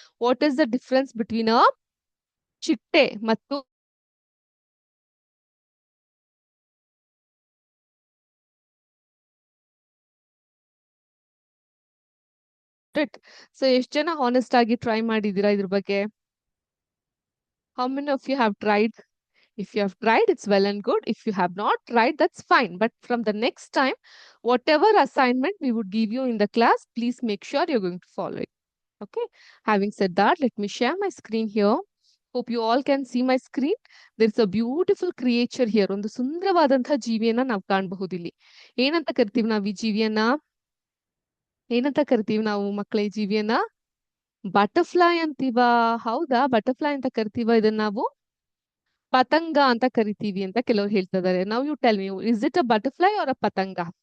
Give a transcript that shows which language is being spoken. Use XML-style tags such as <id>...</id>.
<en>what is the difference between a</en> <kn>ಚಿಟ್ಟೆ ಮತ್ತು so ಎಷ್ಟು ಜನ ಹಾನೆಸ್ಟ್ ಆಗಿ ಟ್ರೈ ಮಾಡಿದೀರಾ ಇದ್ರ ಬಗ್ಗೆ?</kn> <en>How many of you have tried? If you have tried, it's well and good. If you have not tried, that's fine. But from the next time, whatever assignment we would give you in the class, please make sure you're going to follow it. Okay. Having said that, let me share my screen here. Hope you all can see my screen. There's a beautiful creature here.</en> <kn>ಒಂದು ಸುಂದರವಾದಂತಹ ಜೀವಿಯನ್ನ ನಾವು ಕಾಣಬಹುದು ಇಲ್ಲಿ. ಏನಂತ ಕರಿತೀವಿ ನಾವು ಈ ಜೀವಿಯನ್ನ? ಏನಂತ ಕರಿತೀವಿ ನಾವು ಮಕ್ಕಳ ಈ ಜೀವಿಯನ್ನ? ಬಟರ್ಫ್ಲೈ ಅಂತೀವ. ಹೌದಾ? ಬಟರ್ಫ್ಲೈ ಅಂತ ಕರಿತೀವ ಇದನ್ನ ನಾವು? ಪತಂಗ ಅಂತ ಕರಿತೀವಿ ಅಂತ ಕೆಲವರು ಹೇಳ್ತಾ ಇದಾರೆ.</kn> <en>Now you tell me, is it a butterfly or a ಪತಂಗ?</en>